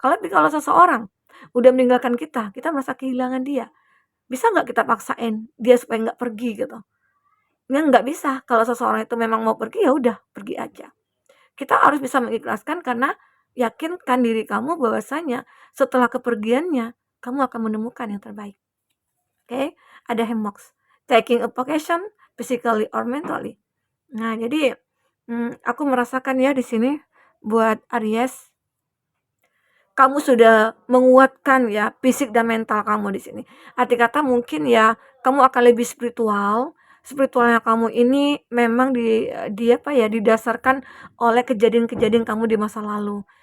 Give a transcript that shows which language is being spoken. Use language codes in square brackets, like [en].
[id] Tapi kalau seseorang udah meninggalkan kita merasa kehilangan dia, bisa nggak kita paksain dia supaya nggak pergi gitu? Ya nggak bisa. Kalau seseorang itu memang mau pergi, ya udah pergi aja. Kita harus bisa mengikhlaskan karena yakinkan diri kamu bahwasanya setelah kepergiannya, kamu akan menemukan yang terbaik. Oke? Ada Hemmox. [en] Taking a vacation, physically or mentally. [id] Nah, jadi aku merasakan ya di sini buat Aries, kamu sudah menguatkan ya fisik dan mental kamu di sini. Arti kata mungkin ya kamu akan lebih spiritual. Spiritualnya kamu ini memang apa ya, didasarkan oleh kejadian-kejadian kamu di masa lalu.